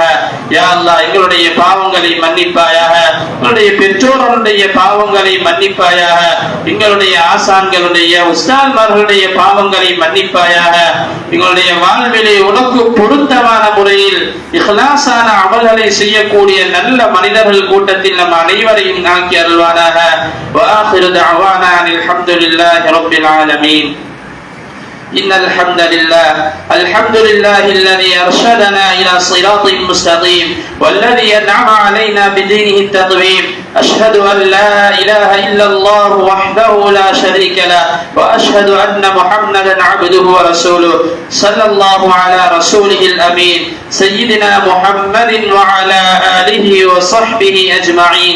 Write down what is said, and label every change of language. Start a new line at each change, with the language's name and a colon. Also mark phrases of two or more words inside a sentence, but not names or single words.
Arabic: يا الله
Tamil: எங்களுடைய பாவங்களை மன்னிப்பாயாக, எங்களுடைய பெற்றோர்களுடைய பாவங்களை மன்னிப்பாயாக, எங்களுடைய ஆசான்களுடைய உஸ்தாத்மார்களுடைய பாவங்களை மன்னிப்பாயாக. எங்களுடைய வாழ்விலே உனக்கு பொருத்தமான முறையில் இஹ்லாஸான அமல்களை செய்யக்கூடிய நல்ல மனிதர்கள் கூட்டத்தில் நம் அனைவரையும் ஆக்கி அருள்வானாக.
Arabic: وآخر دعوانا الحمد لله رب العالمين. إن الحمد لله الذي أرشدنا إلى صراط مستقيم والذي أنعم علينا بدينه التقويم. أشهد أن لا إله إلا الله وحده لا شريك له وأشهد أن محمدا عبده ورسوله صلى الله على رسوله الأمين سيدنا محمد وعلى آله وصحبه أجمعين.